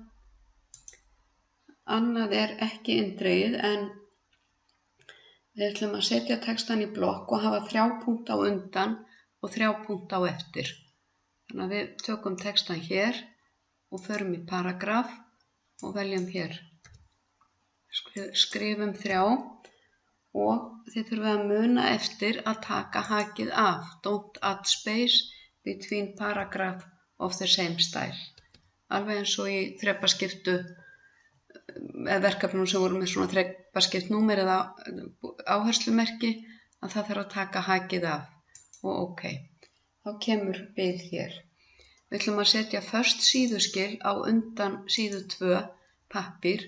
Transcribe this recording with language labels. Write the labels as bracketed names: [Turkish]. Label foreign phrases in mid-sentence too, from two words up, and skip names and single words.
[Icelandic] Annað er ekki inndregið en við ætlum að setja textan í blokk og hafa 3 punkta á undan og 3 punkta á eftir. Þannig að við tökum textan hér og förum í paragraf og veljum hér skrifum 3 og þið þurfið að muna eftir að taka hakið af. [English] Don't add space between paragraph of the same style. [Icelandic] Alveg eins og í þrepaskiptu verkefnum sem voru með svona þrepaskipt númer eða áherslumerki að það þarf að taka hakið af og OK. Þá kemur bil hér. Við ætlum að setja först síðuskil á undan síðu 2 pappír.